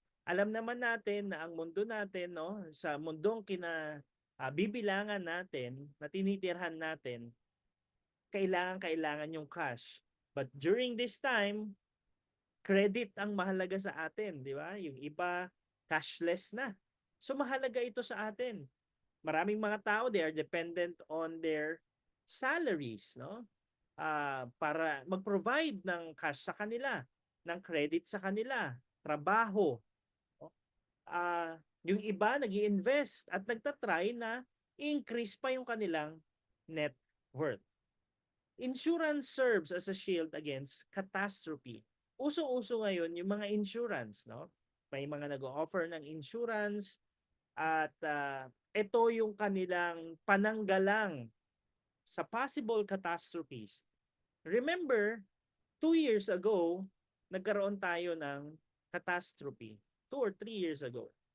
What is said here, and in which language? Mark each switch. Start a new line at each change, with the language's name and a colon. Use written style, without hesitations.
Filipino: Alam naman natin na ang mundo natin, no, sa mundong bibilangan natin, na tinitirhan natin, kailangan yung cash.
English: But during this time,
Filipino: credit ang mahalaga sa atin, di ba? Yung iba, cashless na. So mahalaga ito sa atin. Maraming mga tao,
English: they are dependent on their salaries, no?
Filipino: Para mag-provide ng cash sa kanila, ng credit sa kanila, trabaho. No? Yung iba nag-i-invest at nagtatry na increase pa yung kanilang net worth.
English: Insurance serves as a shield against catastrophe.
Filipino: Uso-uso ngayon yung mga insurance, no? May mga nag-o-offer ng insurance at ito yung kanilang pananggalang sa possible catastrophes.
English: Remember, 2 years ago,
Filipino: nagkaroon tayo ng
English: catastrophe. 2 or 3 years ago.